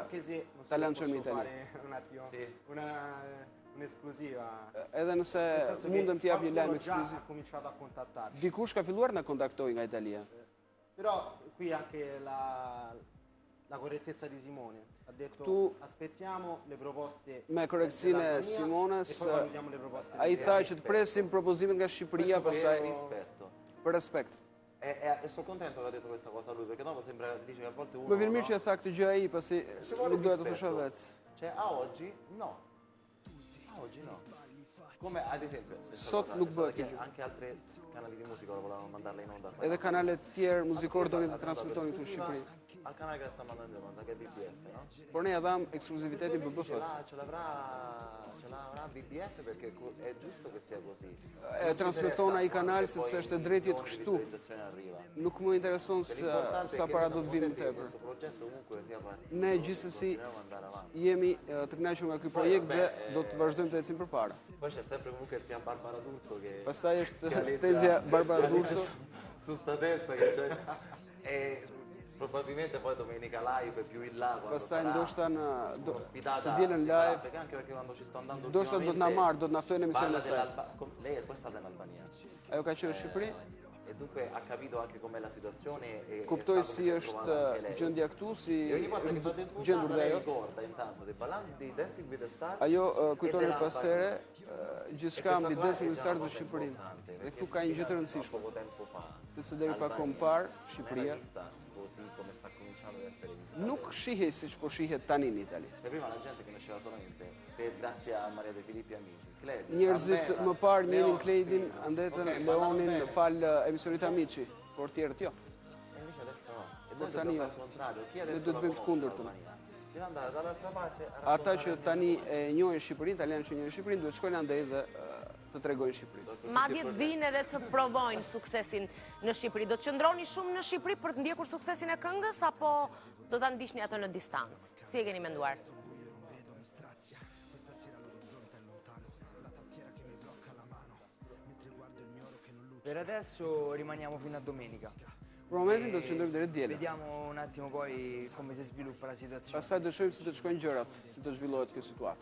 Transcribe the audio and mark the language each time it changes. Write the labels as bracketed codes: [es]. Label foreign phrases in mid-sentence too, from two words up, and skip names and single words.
[it] Anche se non so [sq] ta se lanciojmë në [it] posso [sq] Itali. [it] fare un attimo Sì. un'esclusiva. [sq] Edhe nëse [it] Nel senso che [sq] mundem të jap një lajm [it] qualcuno già [sq] ekskluziv. [it] ha cominciato a contattarci. [sq] Dikush ka filluar na kontaktoj nga Italia. [it] Però qui anche la correttezza di Simone ha detto Tu- aspettiamo le proposte [sq] Me korrektësinë e [it] dell'Albania [sq] Simones, [it] e poi valutiamo le proposte [sq] ai [it] dell'Italia. [sq] tha që të presim propozimet nga Shqipëria, pastaj [it] rispetto. [sq] për respekt. [it] E sono contento che ha detto questa cosa lui, perché dopo sembra, dice che a volte uno... [sq] Më vjen mirë [it] no? [sq] që e tha këtë gjë ai, pasi [it] vuole [sq] nuk doja të [it] rispetto. [sq] thosha vetë. [it] Cioè, a oggi no. A oggi no. Come ad esempio, [sq] Sot nuk bëhet kjo gjë. [it] anche altri canali di musica volevano mandarla in onda. [sq] Edhe kanalet tjerë muzikor donin të transmetonin këtu në Shqipëri. [it] Al canale che la sta mandando in onda, che è BBF, no? [sq] Por ne ja dham ekskluzivitetin BBF-s. [it] Ce l'avrà BBF perché è giusto che sia così. [sq] E transmeton ai kanal sepse është e drejtë jetë kështu. [it] Arriva. [sq] Nuk më intereson sa para do të vinë më tepër. [it] Questo progetto comunque sia [sq] Ne gjithsesi [it] continuiamo ad andare avanti. [sq] jemi të kënaqur nga ky projekt dhe do të vazhdojmë të ecim përpara. [it] Poi c'è sempre comunque sia Barbara D'Urso che [sq] Pastaj është tezja Barbara D'Urso. [it] su sta testa che c'è. E probabilmente poi domenica live più in là quando [sq] Pastaj [it] sarà [sq] ndoshta [it] ospitata [sq] të dielën live, [it] anche perché quando ci sto andando [sq] ndoshta do të na marr, do të na ftojnë në emisionin e saj. [it] lei è poi stata in Albania [sq] Ajo ka qenë në Shqipëri. [it] e dunque ha capito anche com'è la situazione e [sq] Kuptoi si është gjendja këtu, si është gjendur dhe ajo. [it] ricorda intanto dei ballant di Dancing with the Stars [sq] Ajo kujton pas here gjithçka mbi Dancing with the Stars në Shqipëri. Dhe këtu ka një gjë të rëndësishme, [it] poco tempo fa [sq] sepse deri pak kohë më parë Shqipëria [it] così come sta cominciando ad essere vista. [sq] nuk shihej siç po shihet tani në Itali. [it] E prima la gente conosceva solamente grazie a Maria De Filippi amici. [sq] Njerëzit më parë njënin Klejdin, andetën Leonin fal emisionit Amici, por tjerët jo. [it] E invece adesso no. E [sq] Por [it] noi [sq] tani [it] dobbiamo [sq] jo. [it] al contrario. Chi [sq] Ne [it] adesso [sq] duhet bëjmë të kundërtën. [it] deve andare dall'altra parte a [sq] Ata që tani e njohin Shqipërinë, italianë që njohin Shqipërinë, duhet shkojnë andej dhe të tregojnë Shqipërinë. Madje të vinë edhe të provojnë suksesin në Shqipëri. Do të qëndroni shumë në Shqipëri për të ndjekur suksesin e këngës, apo do ta ndiqni atë në distancë? Si e keni menduar? [it] Per adesso rimaniamo fino a domenica. [sq] Për momentin do të qëndrojmë deri dielën. [it] Vediamo un attimo poi come si sviluppa la situazione. [sq] Pastaj do shohim si do të shkojnë gjërat, si do zhvillohet kjo situatë.